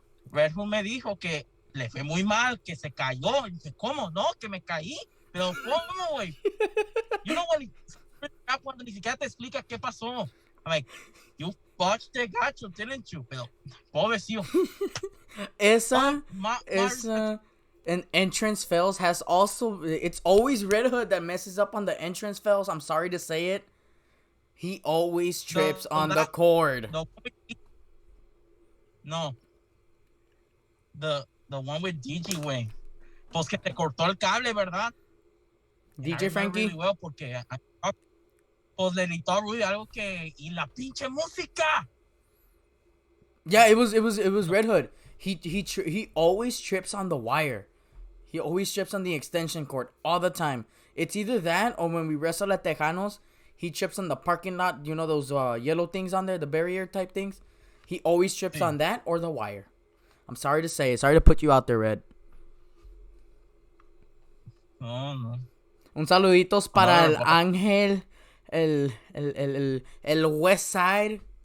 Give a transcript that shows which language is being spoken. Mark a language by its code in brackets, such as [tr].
[es] Red Hood me dijo que le fue muy mal, que se cayó. Y dice, ¿cómo? No, que me caí. Pero ¿cómo, güey? [en] You know when [es] cuando ni siquiera te explica qué pasó. [en] I'm like, you botched the gacho, didn't you? [es] Pero, pobrecillo. [en] Esa and entrance fails has also, it's always Red Hood that messes up on the entrance fails. I'm sorry to say it. He always trips on the cord. No. The one with DJ, güey. [es] Pues que te cortó el cable, ¿verdad? [en] DJ Frankie. Really well [es] porque pues le gritó a Rudy algo que y la pinche música. [en] Yeah, it was Red Hood. He always trips on the wire. He always trips on the extension cord all the time. It's either that or when we wrestle at Tejanos, he trips on the parking lot. You know those yellow things on there, the barrier type things. He always trips on that or the wire. I'm sorry to say it. Sorry to put you out there, Red. No. [es] Un saluditos para el Ángel, el West Side.